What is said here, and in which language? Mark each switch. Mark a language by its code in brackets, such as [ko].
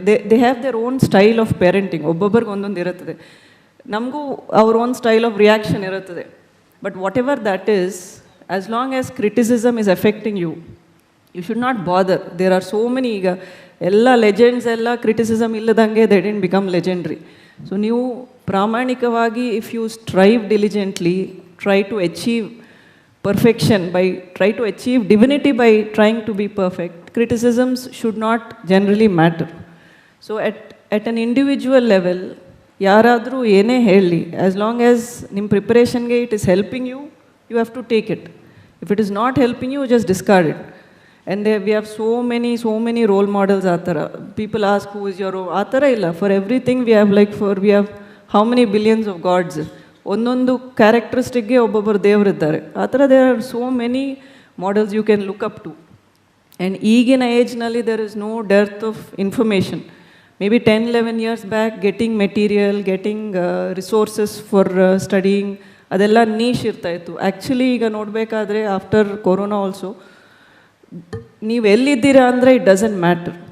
[en] they have their own style of parenting, [kn] ಒಬ್ಬೊಬ್ಬರಿಗೆ ಒಂದೊಂದು ಇರುತ್ತದೆ. [en] ನಮಗೂ ಅವ್ರ own style of reaction ಇರುತ್ತದೆ. But whatever that is, as long as criticism is affecting you, you should not bother. There are so many, [kn] ಈಗ ಎಲ್ಲ legends ಎಲ್ಲ criticism ಇಲ್ಲದಂಗೆ [en] They didn't become legendary. [kn] So ನೀವು ಪ್ರಾಮಾಣಿಕವಾಗಿ, [en] If you strive diligently, try to achieve perfection, try to achieve divinity by trying to be perfect, criticisms should not generally matter. So at an individual level, [kn] yaradru ene heli, [en] as long as [kn] nim preparation ge [en] it is helping you, you have to take it. If it is not helping you, just discard it. And there we have so many role models atara. People ask who is your atara illa, for everything we have, like we have how many billions of gods, [kn] ಒಂದೊಂದು ಕ್ಯಾರೆಕ್ಟರಿಸ್ಟಿಕ್ಗೆ ಒಬ್ಬೊಬ್ಬರು ದೇವರಿದ್ದಾರೆ. [en] ಆ ಥರ there are so many models you can look up to. And [kn] ಈಗಿನ ಏಜ್ನಲ್ಲಿ [en] There is no dearth of information. Maybe 10-11 years back getting material, getting resources for studying, [kn] ಅದೆಲ್ಲ niche ಇರ್ತಾಯಿತ್ತು. [en] actually ಈಗ ನೋಡಬೇಕಾದ್ರೆ after corona also, [kn] ನೀವು ಎಲ್ಲಿದ್ದೀರಾ ಅಂದರೆ [en] It doesn't matter.